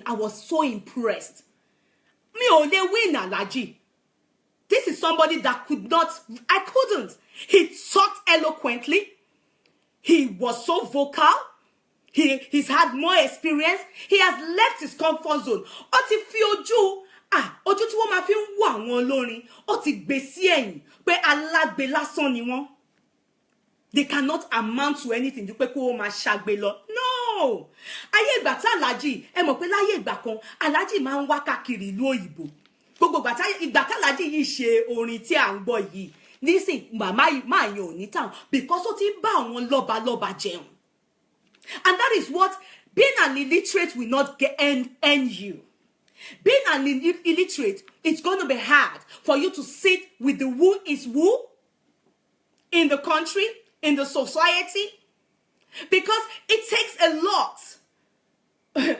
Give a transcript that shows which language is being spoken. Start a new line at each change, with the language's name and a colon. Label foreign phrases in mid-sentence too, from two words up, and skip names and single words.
English: I was so impressed. Me only win Alaji. This is somebody that I couldn't. He talked eloquently. He was so vocal. He's had more experience. He has left his comfort zone.
Yoruba: Ó ti fi ojú tí wọ́n máa fi ń wo àwọn olórin, ó ti gbé sí ẹ̀yìn pé alágbe lásán ni wọ́n.
English: They cannot amount to anything.
Yoruba: Ju pé kó o máa ṣàgbé lọ. No. Ayé ìgbà tí Alhaji, ẹ mọ̀ pé láyé ìgbà kan, Alhaji máa ń wá káàkiri ìlú òyìnbó. Gbogbo ìgbà tí Alhaji yìí ṣe orin tí à ń gbọ́ yìí. Listen, máa yan ò ní town, because ó ti ń bá àwọn lọ́balọ́ba jẹun.
English: And that is what being an illiterate will not end you. Being an illiterate, it's going to be hard for you to sit with the who is who in the country, in the society, because it takes a lot.